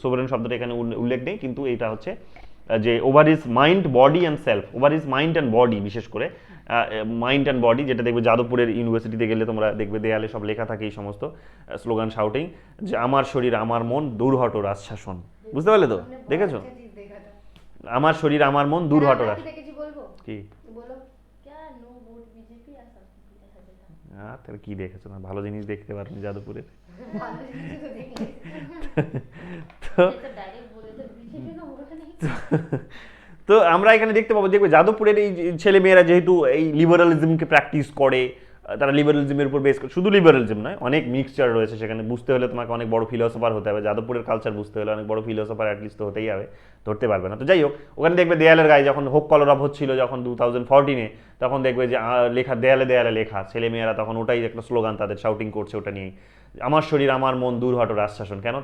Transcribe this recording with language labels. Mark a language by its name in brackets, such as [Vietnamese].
[Bangla] Sovereign শব্দটা এখানে উল্লেখ নেই, কিন্তু এটা হচ্ছে যে over his mind body and self, over his mind and body, বিশেষ করে মাইন্ড অ্যান্ড বডি, যেটা দেখবে যাদবপুরের ইউনিভার্সিটিতে গেলে তোমরা দেখবে দেয়ালে সব লেখা থাকে এই সমস্ত স্লোগান শাউটিং, যে আমার শরীর আমার মন দূর হটো রাজশাসন, বুঝতে পারলে তো, দেখেছো? আমার শরীর আমার মন দূর হটো রাজ, দেখেছি বলবো কি বলো [Hindi] क्या नो वोट बीजेपी या सब ऐसा था। [Bangla] তাহলে কি দেখেছো না, ভালো জিনিস দেখতে পারো যাদবপুরের। ভালো জিনিস তো দেখলে তো [Hindi] ये तो डायरेक्ट बोले तो बीजेपी का वोट नहीं। [Bangla] তো আমরা এখানে দেখতে পাবো, দেখবে যাদবপুরের এই ছেলে মেয়েরা যেহেতু এই লিবারালিজমকে প্র্যাকটিস করে, তারা লিবারালিজমের উপর বেস করে, শুধু লিবারালিজম নয়, অনেক মিক্সচার রয়েছে সেখানে, বুঝতে হলে তোমাকে অনেক বড় ফিলোসফার হতে হবে, যাদবপুরের কালচার বুঝতে হলে অনেক বড় ফিলোসফার অ্যাটলিস্ট তো হতেই হবে, ধরতে পারবে না। তো যাই হোক, ওখানে দেখবে দেয়ালের গায়ে যখন হোক কলরব হচ্ছিল যখন 2014-এ, তখন দেখবে যে লেখা দেয়ালে দেয়ালে লেখা, ছেলে মেয়েরা তখন ওটাই একটা স্লোগান তাদের শাউটিং করছে ওটা নিয়েই, আমার শরীর আমার মন দূর হটো রাজশাসন। কেন?